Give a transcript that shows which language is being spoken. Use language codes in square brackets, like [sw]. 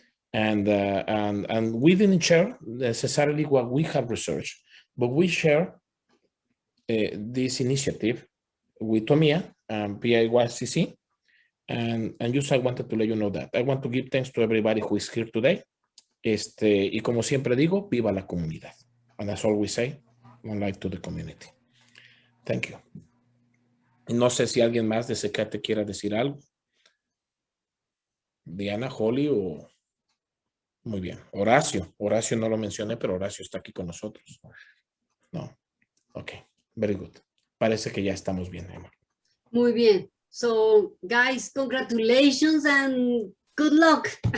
[en] And we didn't share necessarily what we have researched, but we share this initiative with Tomia and PIYCC. And just I wanted to let you know that. I want to give thanks to everybody who is here today. [es] Y como siempre digo, viva la comunidad. [en] And that's all we say, one life to the community. Thank you. [es] No sé si alguien más de CCATE quiera decir algo. Diana, Holly o... Muy bien. Horacio no lo mencioné, pero Horacio está aquí con nosotros. No. [en] Ok. Very good. [es] Parece que ya estamos bien, Emma. Muy bien. [en] So, guys, congratulations and good luck.